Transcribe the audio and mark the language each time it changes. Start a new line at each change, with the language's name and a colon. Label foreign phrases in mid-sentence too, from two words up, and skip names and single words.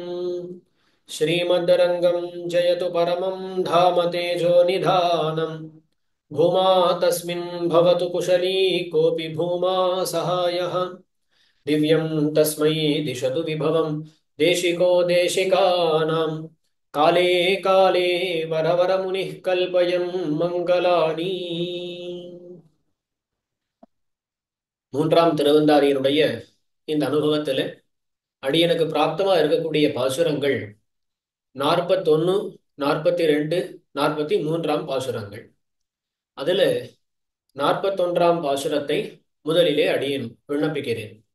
Sanskrit: श्रीमद्रङ्गं जयतु परमं धाम तेजोनिधानं भूमा तस्मिन् भवतु कुशली कोऽपि भूमा सहायः। दिव्यं तस्मै दिशतु विभवं देशिको देशिकानां काले काले वरवरमुनिः कल्पयन् मङ्गलानि।
Tamil: மூன்றாம் திருவந்தாதியினுடைய இந்த அனுபவத்தில் அடியனுக்கு பிராப்தமா இருக்கக்கூடிய பாசுரங்கள் 41, 42, 43 பாசுரங்கள். அதுல 41ஆம் பாசுரத்தை முதலிலே அடியேன் விண்ணப்பிக்கிறேன்.